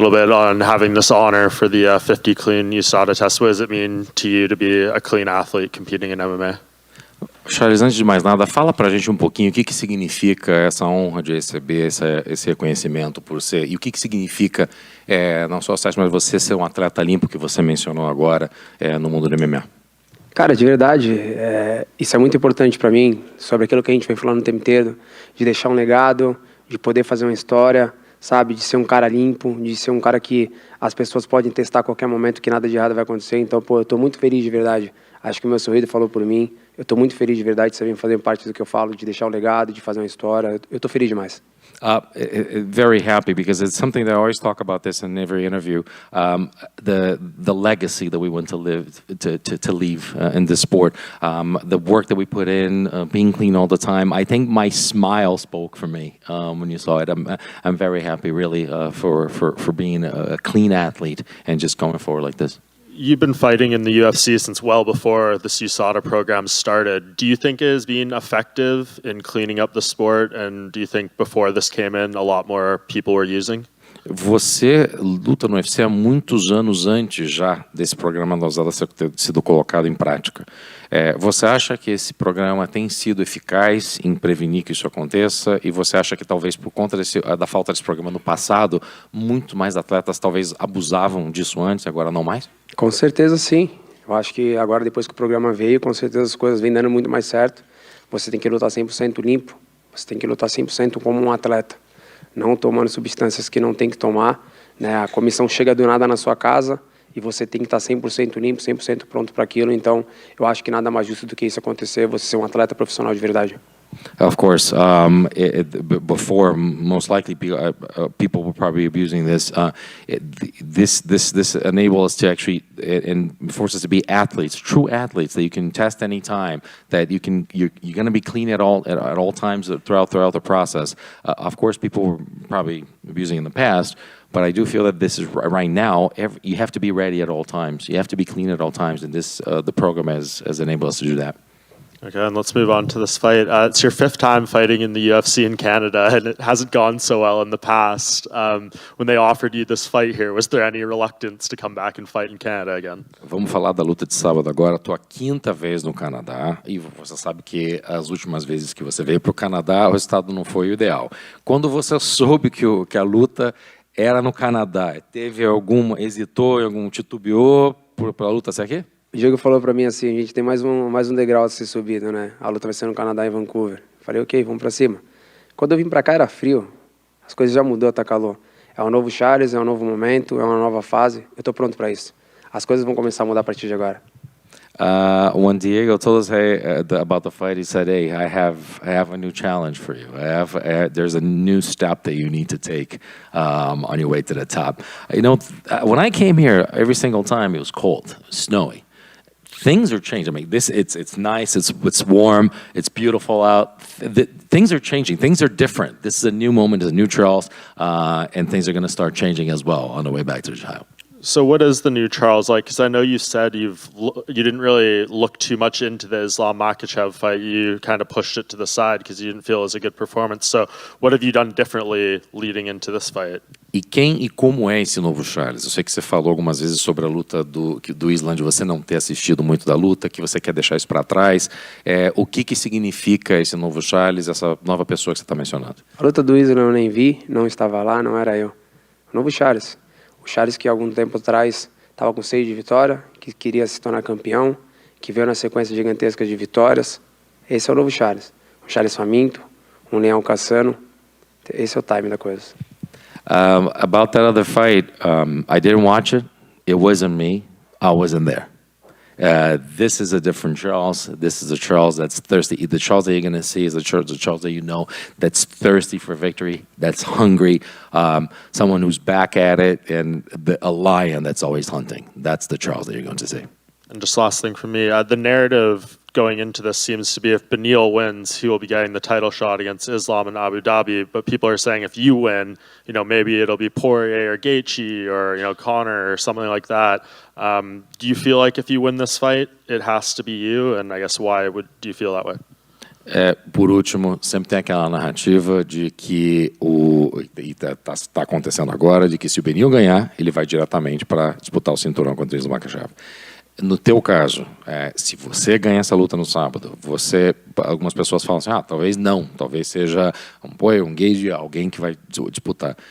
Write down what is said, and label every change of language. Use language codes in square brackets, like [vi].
[en] little bit on having this honor for the 50 clean USADA test. What does it mean to you to be a clean athlete competing in MMA? [pt] Charles, antes de mais nada, fala pra gente um pouquinho o que significa essa honra de receber esse reconhecimento por ser, e o que significa, não só o teste, mas você ser um atleta limpo, que você mencionou agora, no mundo do MMA. Cara, de verdade, isso é muito importante para mim, sobre aquilo que a gente vem falando o tempo inteiro, de deixar um legado, de poder fazer uma história, sabe, de ser um cara limpo, de ser um cara que as pessoas podem testar a qualquer momento, que nada de errado vai acontecer. Então, pô, eu tô muito feliz de verdade. Acho que o meu sorriso falou por mim. Eu tô muito feliz de verdade de você vir fazer parte do que eu falo, de deixar um legado, de fazer uma história. Eu tô feliz demais. [en] Very happy, because it's something that I always talk about this in every interview. The legacy that we want to live to leave in this sport, the work that we put in, being clean all the time. I think my smile spoke for me when you saw it. I'm very happy, really, for being a clean athlete and just going forward like this. You've been fighting in the UFC since well before this USADA program started. Do you think it has been effective in cleaning up the sport? And do you think before this came in, a lot more people were using? [pt] Você luta no UFC há muitos anos antes já desse programa da USADA ter sido colocado em prática. Você acha que esse programa tem sido eficaz em prevenir que isso aconteça? E você acha que talvez por conta da falta desse programa no passado, muito mais atletas talvez abusavam disso antes e agora não mais? Com certeza sim. Eu acho que agora, depois que o programa veio, com certeza as coisas vêm dando muito mais certo. Você tem que lutar 100% limpo, você tem que lutar 100% como um atleta, não tomando substâncias que não tem que tomar, né? A comissão chega do nada na sua casa e você tem que estar 100% limpo, 100% pronto para aquilo. Então, eu acho que nada mais justo do que isso acontecer, você ser um atleta profissional de verdade. [en] Of course, before most likely people were probably abusing this. This enables us to actually and forces us to be athletes, true athletes that you can test any time. That you're going to be clean at all times throughout the process. Of course, people were probably abusing in the past. But I do feel that this is right now. You have to be ready at all times. You have to be clean at all times, and the program has enabled us to do that. Okay, and let's move on to this fight. It's your 5th time fighting in the UFC in Canada, and it hasn't gone so well in the past. When they offered you this fight here, was there any reluctance to come back and fight in Canada again? [pt] Vamos falar da luta de sábado agora. Estou a 5ª vez no Canadá e você sabe que as últimas vezes que você veio para o Canadá, o resultado não foi o ideal. Quando você soube que a luta era no Canadá, hesitou, titubeou para a luta ser aqui? O Diego falou para mim assim, a gente tem mais um degrau a ser subido, né? A luta vai ser no Canadá e Vancouver. Falei, ok, vamos para cima. Quando eu vim para cá era frio, as coisas já mudou, tá calor. É um novo Charles, é um novo momento, é uma nova fase. Eu tô pronto para isso. As coisas vão começar a mudar a partir de agora. [en] When Diego told us, about the fight, he said, "Hey, I have a new challenge for you. There's a new step that you need to take on your way to the top." You know, when I came here, every single time it was cold, it was snowy. Things are changing. I mean, it's nice, it's warm, it's beautiful out. Things are changing. Things are different. This is a new moment, it's a new Charles, and things are going to start changing as well on the way back to the child. So what is the new Charles like? Because I know you said you didn't really look too much into the Islam Makhachev fight. You kind of pushed it to the side because you didn't feel it was a good performance. So what have you done differently leading into this fight? [pt] E quem e como é esse novo Charles? Eu sei que você falou algumas vezes sobre a luta do Islam, de você não ter assistido muito da luta, que você quer deixar isso para trás. O que significa esse novo Charles, essa nova pessoa que você está mencionando? A luta do Islam eu nem vi, não estava lá, não era eu. O novo Charles. O Charles que algum tempo atrás estava com sede de vitória, que queria se tornar campeão, que veio na sequência gigantesca de vitórias. Esse é o novo Charles. Um Charles faminto, um leão caçando. Esse é o time da coisa. [en] About that other fight, I didn't watch it. It wasn't me. I wasn't there. This is a different Charles. This is a Charles that's thirsty. The Charles that you're going to see is the Charles that you know that's thirsty for victory, that's hungry, someone who's back at it, and a lion that's always hunting. That's the Charles that you're going to see. And just last thing from me, the narrative going into this seems to be if Beneil wins, he will be getting the title shot against Islam in Abu Dhabi. But people are saying if you win, maybe it'll be Poirier or Gaethje or Conor or something like that. Do you feel like if you win this fight, it has to be you? And I guess why do you feel that way? [pt] Por último, sempre tem aquela narrativa de que está acontecendo agora, de que se o Beneil ganhar, ele vai diretamente para disputar o cinturão contra o Islam Makhachev. No teu caso, se você ganha essa luta no sábado, algumas pessoas falam assim, talvez não, talvez seja um gauge, alguém que vai disputar.